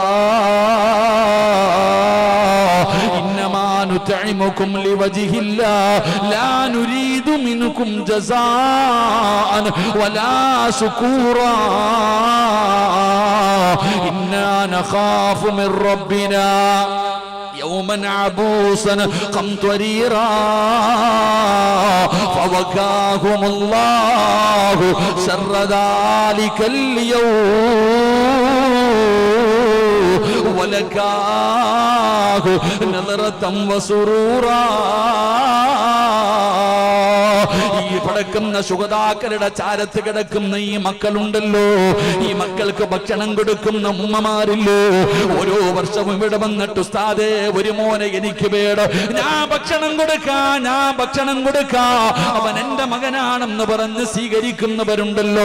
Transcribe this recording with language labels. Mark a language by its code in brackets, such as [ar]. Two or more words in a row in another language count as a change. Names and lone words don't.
[ar] إنما نطعمكم لوجه الله لا نريد منكم جزاء ولا شكورا إنا نخاف من ربنا يوما عبوسا قمطريرا فوقاهم الله شر ذلك اليوم ولقاه نظرة وسرورا. [ml] ഈ പടക്കുന്ന ശുഹദാക്കളുടെ ചാരത്ത് കിടക്കുന്ന ഈ മക്കളുണ്ടല്ലോ, ഈ മക്കൾക്ക് ഭക്ഷണം കൊടുക്കുന്ന ഉമ്മമാരില്ലോ, ഓരോ വർഷവും ഇവിടെ വന്നിട്ട് ഉസ്താദേ ഒരു മോനെ എനിക്ക് വേണം, ഞാൻ ഭക്ഷണം കൊടുക്കാ, അവൻ എന്റെ മകനാണെന്ന് പറഞ്ഞ് സ്വീകരിക്കുന്നവരുണ്ടല്ലോ.